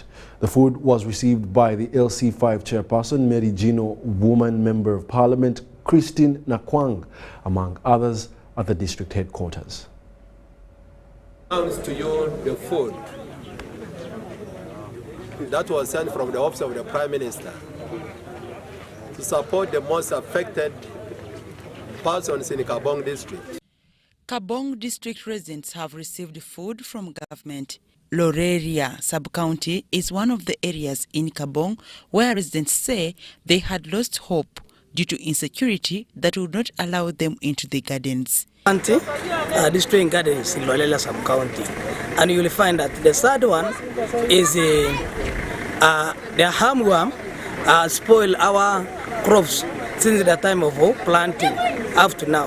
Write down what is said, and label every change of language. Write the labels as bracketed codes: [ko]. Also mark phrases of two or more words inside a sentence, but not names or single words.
[en] The food was received by the LC5 chairperson, Mary Gino, woman member of parliament, Christine Nakwang, among others, at the district headquarters. Announce to you the food that was sent from the office of the Prime Minister to support the most affected persons in the Kabong district. Kabong district residents have received food from government. Loreria sub-county is one of the areas in Kabong where residents say they had lost hope due to insecurity that would not allow them into the gardens. Destroying gardens in Loreria sub-county, and you will find that the third one is the hamworm spoil our crops since the time of planting up to now.